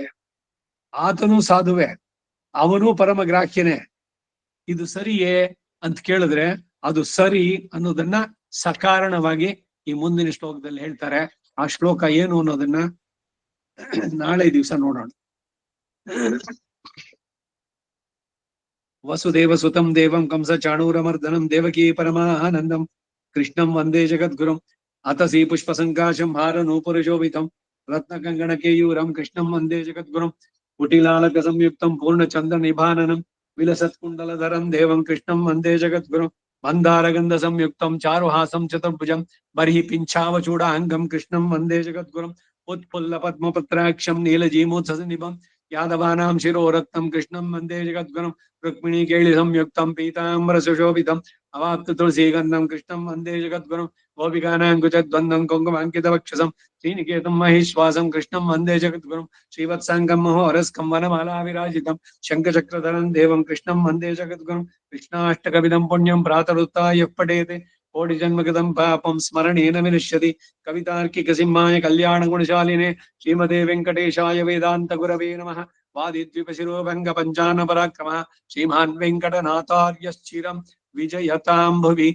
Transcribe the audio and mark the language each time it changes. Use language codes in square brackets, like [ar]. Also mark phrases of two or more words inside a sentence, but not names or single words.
[kn] ಆತನೂ ಸಾಧುವೆ, ಅವನೂ ಪರಮಗ್ರಾಹ್ಯನೇ. ಇದು ಸರಿಯೇ ಅಂತ ಕೇಳಿದ್ರೆ ಅದು ಸರಿ ಅನ್ನೋದನ್ನ ಸಕಾರಣವಾಗಿ ಈ ಮುಂದಿನ ಶ್ಲೋಕದಲ್ಲಿ ಹೇಳ್ತಾರೆ. ಆ ಶ್ಲೋಕ ಏನು ಅನ್ನೋದನ್ನ ನಾಳೆ ದಿವಸ ನೋಡೋಣ. [sa] ವಸುದೇವ ಸುತಂ ದೇವಂ ಕಂಸ ಚಾಣೂರಮರ್ದನಂ ದೇವಕೀ ಪರಮಾನಂದಂ ಕೃಷ್ಣಂ ವಂದೇ ಜಗದ್ಗುರುಂ ಅತಸಿ ಪುಷ್ಪ ಸಂಕಾಶಂ ಹಾರ ನೂಪುರಶೋಭಿತಂ ರತ್ನ ಕಂಗಣ ಕೇಯೂರಂ ಕೃಷ್ಣಂ ವಂದೇ ಜಗದ್ಗುರುಂ ಕುಟಿಲಾಲಕ ಸಂಯುಕ್ತಂ ಪೂರ್ಣ ಚಂದ್ರ ನಿಭಾನನಂ ವಿಲಸತ್ ಕುಂಡಲಧರಂ ದೇವಂ ಕೃಷ್ಣಂ ವಂದೇ ಜಗದ್ಗುರುಂ ಮಂದಾರಗಂಧ ಸಂಯುಕ್ತಂ ಚಾರುಹಾಸಂ ಚತುರ್ಭುಜಂ ಬರ್ಹಿ ಪಿಂಚಾವಚೂಡ ಅಂಗಂ ಕೃಷ್ಣಂ ವಂದೇ ಜಗದ್ಗುರುಂ ಉತ್ಫುಲ್ಲ ಪದ್ಮಪತ್ರಾಕ್ಷಂ ನೀಲಜೀಮೋತ್ಸಸ ನಿಭಂ ಯಾದವಾನಾಂ ಶಿರೋರತ್ನಂ ಕೃಷ್ಣಂ ವಂದೇ ಜಗದ್ಗುರುಂ ರುಕ್ಮಿಣೀ ಕೇಳಿ ಸಂಯುಕ್ತಂ ಪೀತಾಂಬರ ಸುಶೋಭಿತಂ ಅವಾಪ್ತ ತುಳಸೀಗಂಧಂ ಕೃಷ್ಣಂ ವಂದೇ ಜಗದ್ಗುರುಂ ಗೋಪಿಕಾನಾಂ ಕುಚದ್ವಂದಂ ಕುಂಕುಮಾಂಕಿತ ವಕ್ಷಸಂ ಶ್ರೀನಿಕೇತಂ ಮಹೇಶ್ವಾಸಂ ಕೃಷ್ಣಂ ವಂದೇ ಜಗದ್ಗುರುಂ ಶ್ರೀವತ್ಸಾಂಗಂ ಮಹೋರಸ್ಕಂ ವನಮಾಲಾ ವಿರಾಜಿತಂ ಶಂಖಚಕ್ರಧರಂ ದೇವಂ ಕೃಷ್ಣಂ ವಂದೇ ಜಗದ್ಗುರುಂ ಕೃಷ್ಣಾಷ್ಟಕವಿದಂ ಪುಣ್ಯಂ ಪ್ರಾತರುತ್ತಾಯ ಪಠೇತೆ ಕೋಟಿ ಜನ್ಮಗತಂ ಪಾಪಂ ಸ್ಮರಣೇನ ವಿನಶ್ಯತಿ. ಕವಿತಾರ್ಕಿಕ ಸಿಂಹಾಯ ಕಲ್ಯಾಣ ಗುಣಶಾಲಿನೇ ಶ್ರೀಮತೆ ವೆಂಕಟೇಶಾಯ ವೇದಾಂತ ಗುರವೇ ನಮಃ. ವಾದಿದ್ವಿಪ ಶಿರೋಭಂಗ ಪಂಚಾನ ಪರಾಕ್ರಮ ಶ್ರೀಮಾನ್ ವೆಂಕಟನಾಥಾರ್ಯಶ್ಚಿರಂ ವಿಜಯತಾಂ ಭುವಿ.